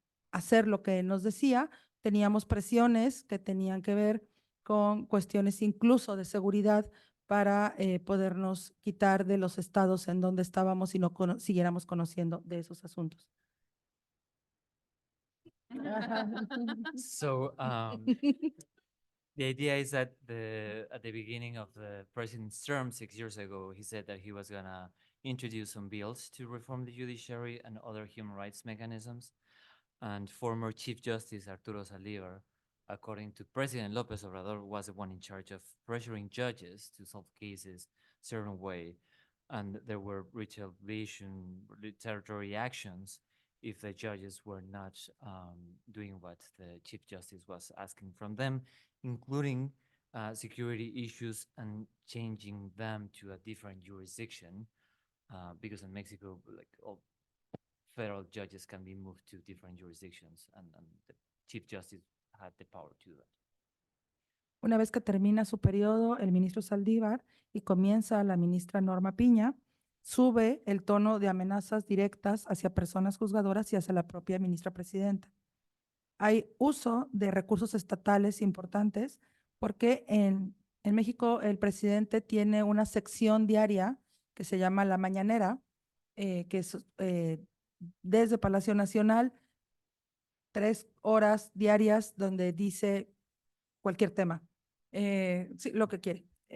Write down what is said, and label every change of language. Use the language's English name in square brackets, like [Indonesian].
[Spanish] hacer lo que nos decía, teníamos presiones que tenían que ver con cuestiones incluso de seguridad para podernos quitar de los estados en donde estábamos y no siguiéramos conociendo de esos asuntos. [English] So the idea is that at the beginning of the president's term 6 years ago, he said that he was going to introduce some bills to reform the judiciary and other human rights mechanisms. And former Chief Justice Arturo Saldívar, according to President López Obrador, was the one in charge of pressuring judges to solve cases a certain way. And there were retaliatory actions if the judges were not doing what the Chief Justice was asking from them, including security issues and changing them to a different jurisdiction. Because in Mexico, like all federal judges can be moved to different jurisdictions, and the Chief Justice had the power to do that. [Spanish] Una vez que termina su periodo, el ministro Saldívar y comienza la ministra Norma Piña, sube el tono de amenazas directas hacia personas juzgadoras y hacia la propia ministra presidenta. Hay uso de recursos estatales importantes porque en México el presidente tiene una sección diaria que se llama La Mañanera, que es desde Palacio Nacional, 3 horas diarias donde dice cualquier tema, sí, lo que quiere.